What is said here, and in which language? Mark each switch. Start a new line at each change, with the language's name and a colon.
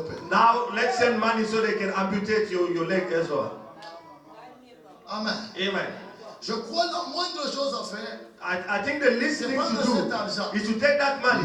English: Now, let's send money so they can amputate your leg as well. Amen. Amen.
French: Je crois la moindre chose à faire.
English: I think the least thing to do is to take that money,